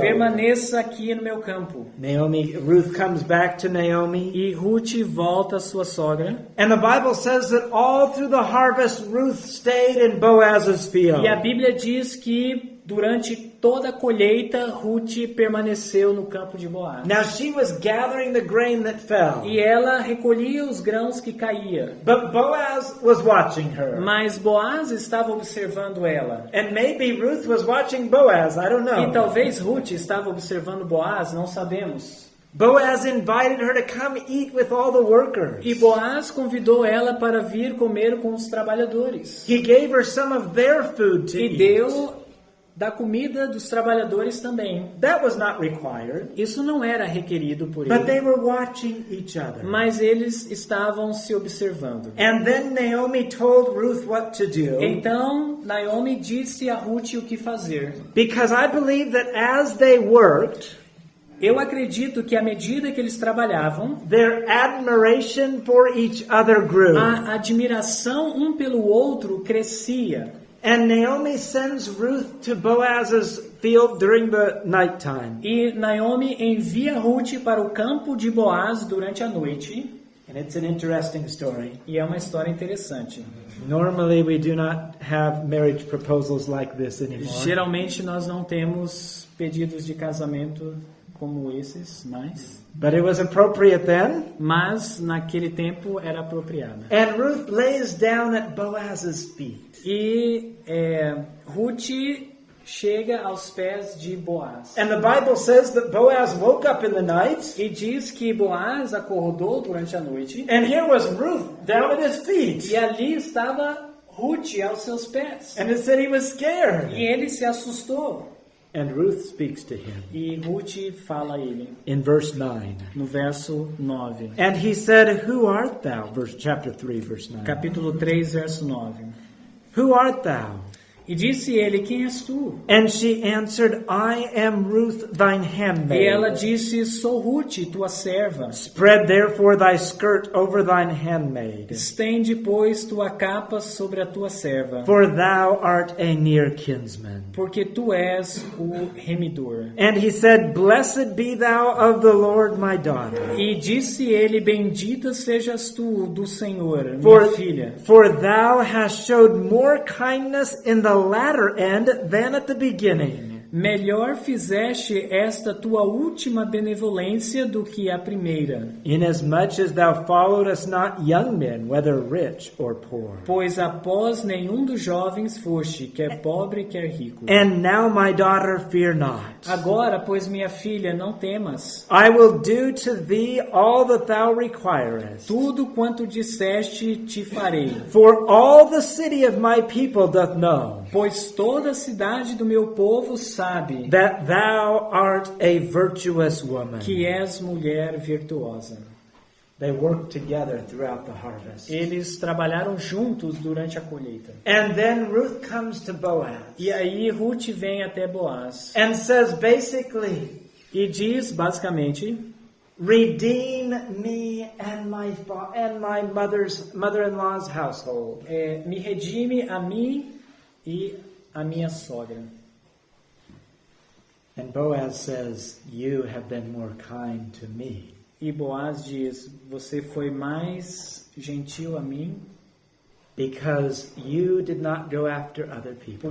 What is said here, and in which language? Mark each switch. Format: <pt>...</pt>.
<pt>Permaneça aqui no meu campo.</pt> <en>Ruth comes back to Naomi.</en> <pt>E Ruth volta à sua sogra.</pt> <en>And the Bible says that all through the harvest, Ruth stayed in Boaz's field.</en> <pt>E a Bíblia diz que durante toda a colheita, Ruth permaneceu no campo de Boaz.</pt> <en>Now she was gathering the grain that fell.</en> <pt>E ela recolhia os grãos que caíam.</pt> <en>But Boaz was watching her.</en> <pt>Mas Boaz estava observando ela.</pt> <en>And maybe Ruth was watching Boaz. I don't</en> <pt>E</pt> <en>know.</en> <pt>talvez Ruth estava observando Boaz, não sabemos.</pt> <en>Boaz invited her to come eat with all the workers.</en> <pt>E Boaz convidou ela para vir comer com os trabalhadores.</pt> <en>He gave her some of their food to</en> <pt>E</pt> <en>eat.</en> <pt>deu da comida dos trabalhadores também.</pt> <en>That was not required,</en> <pt>Isso não era requerido por</pt> <en>but they</en> <pt>ele,</pt> <en>were watching each other.</en> <pt>mas eles estavam se observando.</pt> <en>And then Naomi told Ruth what to do,</en> <pt>Então, Naomi disse a Ruth o que fazer.</pt> <en>because I believe that as they worked,</en> <pt>Eu acredito que à medida que eles trabalhavam,</pt> <en>their admiration for each other grew.</en> <pt>a admiração um pelo outro crescia.</pt> <en>And Naomi sends Ruth to Boaz's field during the nighttime.</en> <pt>E Naomi envia Ruth para o campo de Boaz durante a noite.</pt> <en>And it's an interesting story.</en> <pt>E é uma história interessante.</pt> <en>Normally we do not have marriage proposals like this anymore.</en> <pt>Geralmente nós não temos pedidos de casamento como esses,</pt> <en>But it was appropriate then.</en> <pt>mas naquele tempo era apropriado.</pt> <en>And Ruth lays down at Boaz's feet.</en> <pt>E Ruth chega aos pés de Boaz.</pt> <en>And the Bible says that Boaz woke up in the night,</en> <pt>E diz que Boaz acordou durante a noite.</pt> <en>and here was Ruth down at his feet.</en> <pt>E ali estava Ruth aos seus pés.</pt> <en>And it said he was scared.</en> <pt>E ele se assustou.</pt> <en>And Ruth speaks to him</en> <pt>E Ruth fala a ele,</pt> <en>in verse 9.</en> <pt>no verso 9.</pt> <en>And he said, "Who art thou?" Chapter 3, verse 9.</en> <pt>Capítulo 3, verso 9.</pt> <en>Who art thou?</en> <pt>E disse ele, quem és tu?</pt> <en>And she answered, I am Ruth, thine handmaid.</en> <pt>E ela disse, sou Ruth, tua serva.</pt> <en>Spread therefore thy skirt over thine handmaid,</en> <pt>Estende, pois, tua capa sobre a tua serva,</pt> <en>for thou art a near kinsman.</en> <pt>porque tu és o remidor.</pt> <en>And he said, Blessed be thou of the Lord, my daughter.</en> <pt>E disse ele, bendita sejas tu do Senhor, minha</pt> <en>For,</en> <pt>filha,</pt> <en>for thou hast showed more kindness in the latter end than at the beginning.</en> <pt>melhor fizeste esta tua última benevolência do que a primeira.</pt> <en>Inasmuch as thou followedest not young men, whether rich or poor.</en> <pt>Pois após nenhum dos jovens foste, quer pobre, quer rico.</pt> <en>And now, my daughter, fear not.</en> <pt>Agora, pois minha filha, não temas.</pt> <en>I will do to thee all that thou requirest.</en> <pt>Tudo quanto disseste te farei.</pt> <en>For all the city of my people doth know</en> <pt>Pois toda a cidade do meu povo sabe</pt> <en>that thou art a virtuous woman.</en> <pt>que és mulher virtuosa.</pt> <en>They worked together throughout the harvest.</en> <pt>Eles trabalharam juntos durante a colheita.</pt> <en>And then Ruth comes to Boaz</en> <pt>E aí Ruth vem até Boaz</pt> <en>and says basically,</en> <pt>e diz basicamente:</pt> <en>redeem me and my mother-in-law's household.</en> <pt>me redime a mim e a minha sogra.</pt> <en>And Boaz says, you have been more kind to me.</en> <pt>E Boaz diz: você foi mais gentil a mim</pt> <en>Because you did not go after other people.</en>